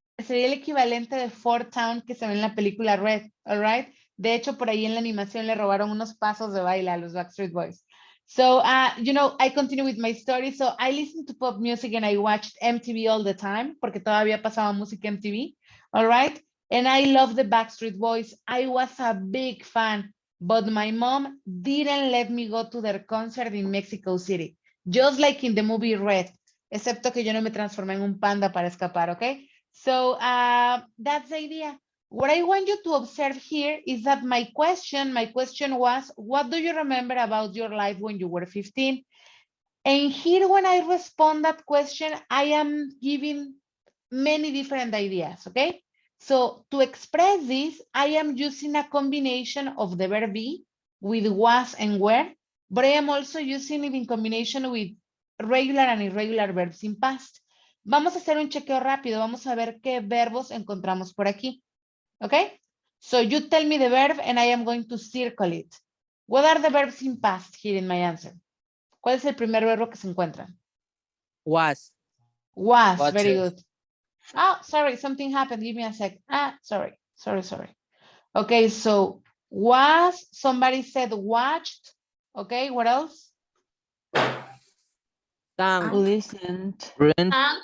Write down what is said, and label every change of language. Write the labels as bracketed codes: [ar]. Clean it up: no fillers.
[es] Sería el equivalente de Four Town que se ve en la película Red, [en] all right? [es] De hecho, por ahí en la animación le robaron unos pasos de baile a los Backstreet Boys. [en] So, you know, I continue with my story. So I listened to pop music and I watched MTV all the time, [es] porque todavía pasaba música MTV, [en] all right? And I love the Backstreet Boys. I was a big fan, but my mom didn't let me go to their concert in Mexico City, just like in the movie Red, [es] excepto que yo no me transformé en un panda para escapar, [en] okay? So that's the idea. What I want you to observe here is that my question was, what do you remember about your life when you were 15? And here, when I respond that question, I am giving many different ideas, okay? So to express this, I am using a combination of the verb be with was and were, but I am also using it in combination with regular and irregular verbs in past. [es] Vamos a hacer un chequeo rápido. Vamos a ver qué verbos encontramos por aquí. [en] Okay, so you tell me the verb and I am going to circle it. What are the verbs in past here in my answer? [es] ¿Cuál es el primer verbo que se encuentra? [en] Was. Was, very good. Oh, sorry, something happened. Give me a sec. Sorry. Okay, so was, somebody said watched. Okay, what else? Sang. Listened. Rent.